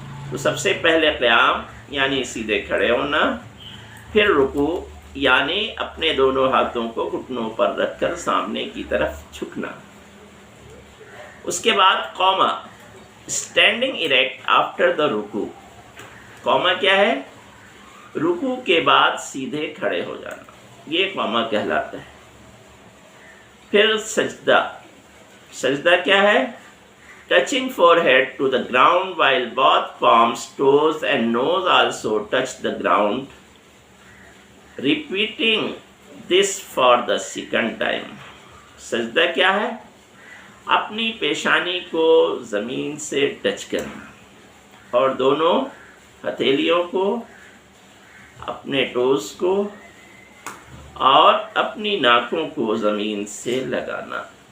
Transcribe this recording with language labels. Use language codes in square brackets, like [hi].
[ur] تو سب سے پہلے قیام یعنی سیدھے کھڑے ہونا، پھر رکوع یعنی اپنے دونوں ہاتھوں کو گھٹنوں پر رکھ کر سامنے کی طرف جھکنا. اس کے بعد قوما. [en] standing erect after the [ur] رکوع. قوما کیا ہے؟ رکوع کے بعد سیدھے کھڑے ہو جانا، یہ قوما کہلاتا ہے. پھر سجدہ. سجدہ کیا ہے؟ [en] Touching forehead to the ground while both palms, toes and nose also touch the ground. Repeating this for the second time. [ur] سجدہ کیا ہے؟ اپنی پیشانی کو زمین سے ٹچ کرنا، اور دونوں ہتھیلیوں کو، اپنے ٹوز کو اور اپنی ناکوں کو زمین سے لگانا.